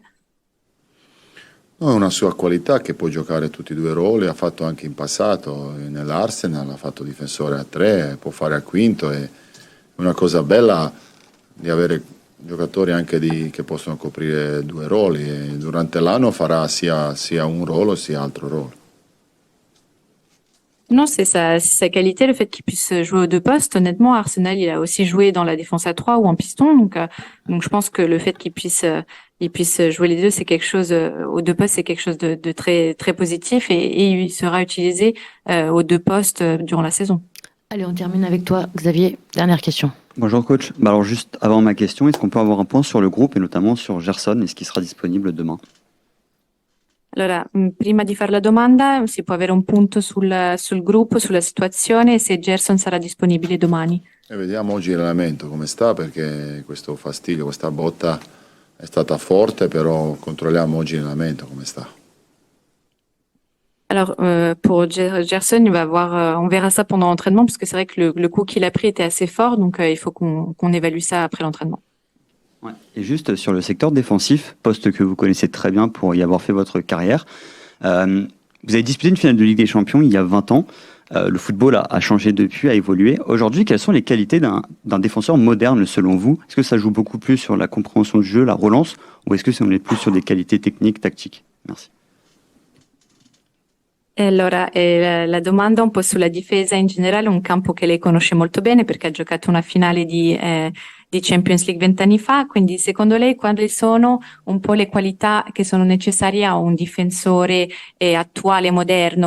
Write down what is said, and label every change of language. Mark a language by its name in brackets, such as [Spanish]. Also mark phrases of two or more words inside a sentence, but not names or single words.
[Italian] No, è una sua qualità che può giocare tutti i 2 ruoli, ha fatto anche in passato nell'Arsenal, ha fatto difensore a 3, può fare a quinto, e una cosa bella di avere giocatori anche che possono coprire 2 ruoli, e durante l'anno farà sia un ruolo sia altro ruolo. [French] Non, c'est sa qualité, le fait qu'il puisse jouer aux 2 postes. Honnêtement, Arsenal, il a aussi joué dans la défense à 3 ou en piston. Donc je pense que le fait qu'il puisse jouer les 2, c'est quelque chose, aux 2 postes, c'est quelque chose de très, très positif, et il sera utilisé aux 2 postes durant la saison. Allez, on termine avec toi, Xavier. Dernière question. Bonjour coach. Alors juste avant ma question, est-ce qu'on peut avoir un point sur le groupe et notamment sur Gerson et ce qui sera disponible demain? [Italian] Allora, prima di fare la domanda, si può avere un punto sul gruppo, sulla situazione, e se Gerson sarà disponibile domani. E vediamo oggi l'allenamento come sta, perché questo fastidio, questa botta è stata forte, però controlliamo oggi l'allenamento come sta. [French] Alors, pour Gerson, on verra ça pendant l'entraînement, parce que c'est vrai que le coup qu'il a pris était assez fort, donc il faut qu'on évalue ça après l'entraînement. Ouais. Et juste sur le secteur défensif, poste que vous connaissez très bien pour y avoir fait votre carrière, vous avez disputé une finale de Ligue des Champions il y a 20 ans. Le football a changé depuis, a évolué. Aujourd'hui, quelles sont les qualités d'un défenseur moderne selon vous? Est-ce que ça joue beaucoup plus sur la compréhension du jeu, la relance, ou est-ce que on est plus sur des qualités techniques, tactiques? Merci. [Italian] Allora, la domanda un po' sulla difesa in generale, un campo che lei conosce molto bene perché ha giocato una finale di Champions League 20 anni fa, quindi secondo lei quali sono un po' le qualità che sono necessarie a un difensore attuale, moderno?